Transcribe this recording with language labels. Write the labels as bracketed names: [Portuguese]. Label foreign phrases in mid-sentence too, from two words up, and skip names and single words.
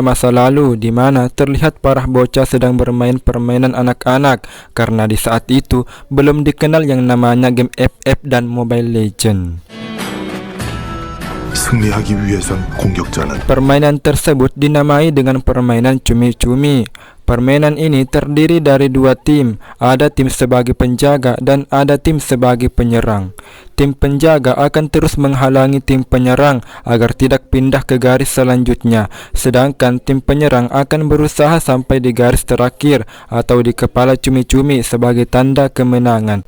[Indonesian] masa lalu di mana terlihat para bocah sedang bermain permainan anak-anak karena di saat itu belum dikenal yang namanya game FF dan Mobile Legends. [Korean] 승리하기 위해선 공격자는 [Indonesian] Permainan tersebut dinamai dengan permainan cumi-cumi. Permainan ini terdiri dari dua tim, ada tim sebagai penjaga dan ada tim sebagai penyerang. Tim penjaga akan terus menghalangi tim penyerang agar tidak pindah ke garis selanjutnya, sedangkan tim penyerang akan berusaha sampai di garis terakhir atau di kepala cumi-cumi sebagai tanda kemenangan.